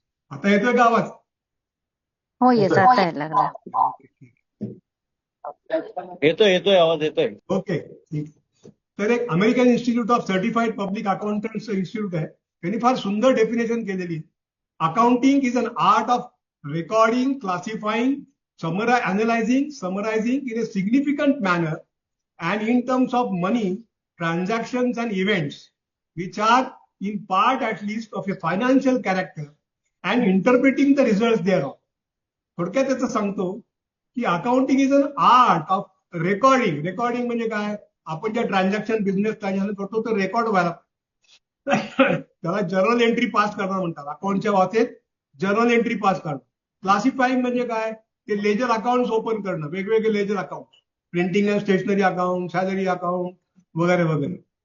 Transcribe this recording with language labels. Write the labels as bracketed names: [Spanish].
[Marathi] आता येतोय का आवाज? हो, येत आता यायला लागला. येतोय आवाज येतोय. ओके, ठीक. तर एक American institute of certified public accountants institute आहे. त्यांनी फार सुंदर डेफिनेशन केलेली. [English] Accounting is an art of recording, classifying, analyzing, summarizing in a significant manner and in terms of money, transactions and events which are in part at least of a financial character and interpreting the results thereof. [Marathi] थोडक्यात त्याचं सांगतो की [English] Accounting is an art of recording. [Marathi] Recording म्हणजे काय, आपण ज्या transaction business transaction करतो तो रेकॉर्ड व्हायला त्याला जर्नल एंट्री पास करणं म्हणतात. अकाउंटच्या वाचेत जर्नल एंट्री पास करणं. क्लासिफाईंग म्हणजे काय, ते लेजर अकाउंट ओपन करणं, वेगवेगळे ledger account, printing and stationery account, salary account वगैरे वगैरे.